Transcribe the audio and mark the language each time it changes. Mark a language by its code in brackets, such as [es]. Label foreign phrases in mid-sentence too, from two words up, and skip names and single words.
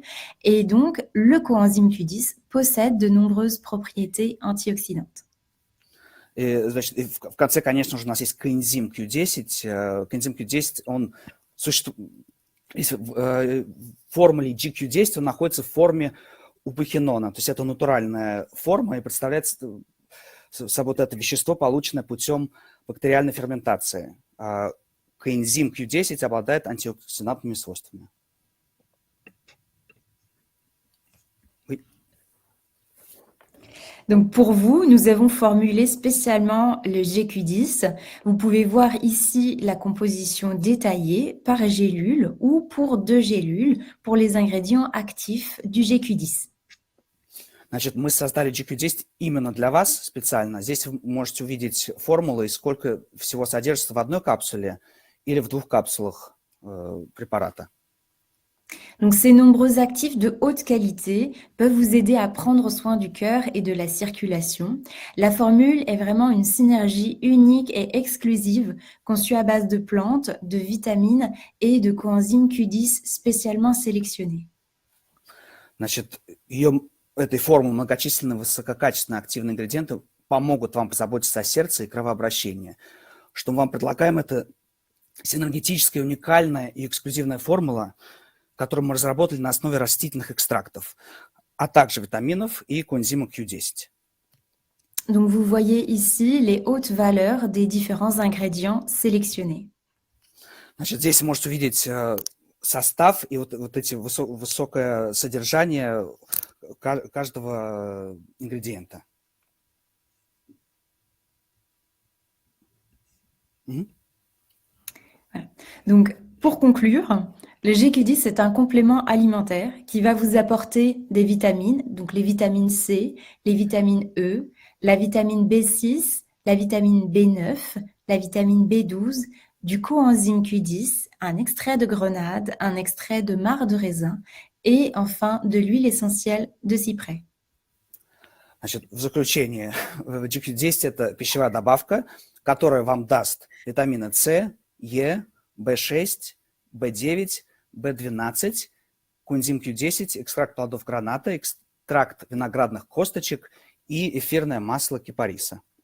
[fr] Et donc, le coenzyme Q10 possède de nombreuses propriétés antioxydantes. [ru] И, значит, и в конце, конечно же, у нас есть коэнзим Q10. Коэнзим Q10, он существует в формуле GQ10, он находится в форме упохинона. То есть это натуральная форма и представляет собой вот это вещество, полученное путем бактериальной ферментации. Коэнзим Q10 обладает антиоксидантными свойствами. [fr] Donc pour vous, nous avons formulé spécialement le GQ10. Vous pouvez voir ici la composition détaillée par gélule ou pour 2 gélules pour les ingrédients actifs du GQ10. [ru] Значит, мы создали GQ10 именно для вас специально. Здесь вы можете увидеть формулы и сколько всего содержится в одной капсуле или в 2 капсулах препарата. [fr] Donc ces nombreux actifs de haute qualité peuvent vous aider à prendre soin du cœur et de la circulation. La formule est vraiment une synergie unique et exclusive conçue à base de plantes, de vitamines et de coenzyme Q10 spécialement sélectionnés. [ru] Значит, этой формулы многочисленные высококачественные активные ингредиенты помогут вам позаботиться о сердце и кровообращении. Что мы вам предлагаем, это синергетическая, уникальная и эксклюзивная формула, которую мы разработали на основе растительных экстрактов, а также витаминов и коэнзима Q10. [fr] Donc vous voyez ici les hautes valeurs des différents ingrédients sélectionnés. [ru] Значит, здесь вы можете увидеть состав и вот эти высокое содержание каждого ингредиента. [fr] Voilà. Donc pour conclure, le GQ10 est un complément alimentaire qui va vous apporter des vitamines, donc les vitamines C, les vitamines E, la vitamine B6, la vitamine B9, la vitamine B12, du coenzyme Q10, un extrait de grenade, un extrait de marc de raisin et enfin de l'huile essentielle de cyprès. [ru] Значит, в заключение, GQ10 – это пищевая добавка, которая вам даст витамины С, Е, B6, B9, B12, коэнзим Q10, экстракт плодов граната, экстракт виноградных косточек и эфирное масло кипариса.